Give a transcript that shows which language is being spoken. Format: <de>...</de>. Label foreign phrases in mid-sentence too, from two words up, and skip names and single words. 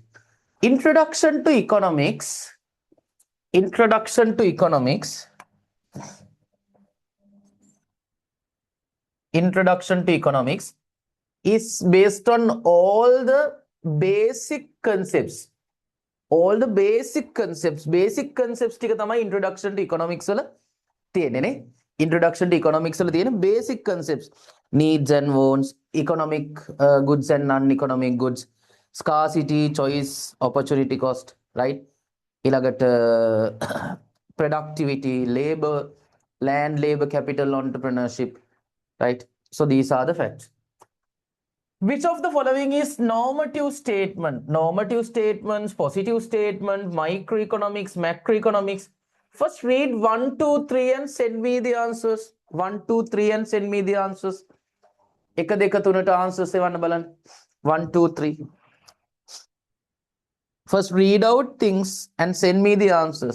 <en>Introduction to economics. Introduction to economics. Introduction to economics is based on all the basic concepts. All the basic concepts. Basic concepts</en> <si>ටික තමයි</si> <en>introduction to economics</en> <si>වල තියෙන්නේ නේ.</si> <en>Introduction to economics</en> <si>වල තියෙන</si> <en>basic concepts. Needs and wants, economic goods and non-economic goods, scarcity, choice, opportunity cost, right? ඊළඟට productivity, labor, land, labor, capital, entrepreneurship, right? So these are the facts. Which of the following is normative statement? Normative statements, positive statement, microeconomics, macroeconomics. First read 1, 2, 3 and send me the answers. 1, 2, 3 and send me the answers.</en> <si>එක දෙක තුනට answers එවන්න බලන්න.</si> <en>1, 2, 3. First read out things and send me the answers.</en>